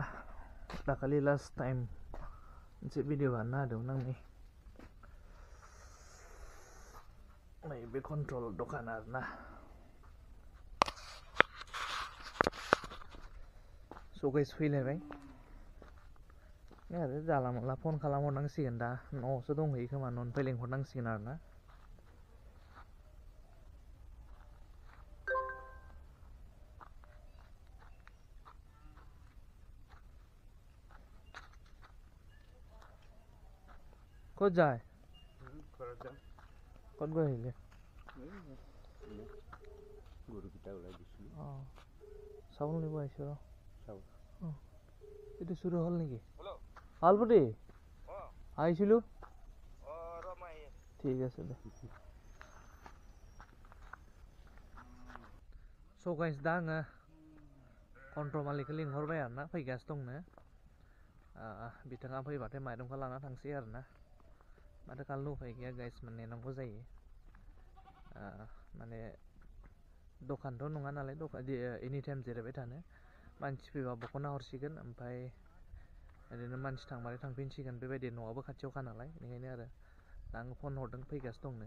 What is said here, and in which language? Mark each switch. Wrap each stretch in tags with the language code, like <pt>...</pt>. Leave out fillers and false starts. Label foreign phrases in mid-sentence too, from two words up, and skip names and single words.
<brx>दाखालि</brx> <en>last time</en> <brx>मोनसे भिडिअ बानायना होदोंमोन आं नै बे कन्ट्रल दखान आरोना.</brx> <en>So guys</en> <brx>फैलायबाय आरो जाला माला फन खालामहरनांसिगोन दा न'आवसो दंहैयो खोमा न'निफ्राय लेंहरनांसिगोन आरोना.</brx> <as>ক'ত যায় ক'ত গৈ আহিলে গৰুকেইটা ওলাই দিছিলোঁ. অঁ চাউল নিব আহিছোঁ ৰ. অঁ এইটো চুৰ হ'ল নেকি? হালপুটি আহিছিলোঁ. ঠিক আছে দে.</as> <en>So guys</en> <brx>दा आङो कन्ट्रल मालिकखौ लिंहरबाय आरोना फैगासिनो दंनो. बिथाङा फैबाथाय माइरंखौ लाना थांसै आरोना. माथो खालामनो उफाय गैया गाइस नेनांगौ जायो. माने दखानथ' नङा नालाय</brx> <en>any time</en> <brx>जिरायबाय थानो मानसि फैबा बख'ना हरसिगोन ओमफ्राय ओरैनो मानसि थांबाथाय थांफिनसिगोन बेबायदि न'आबो खाथियावखा नालाय बेनिखायनो आरो दा आङो फन हरदों फैगासिनो दंनो.</brx>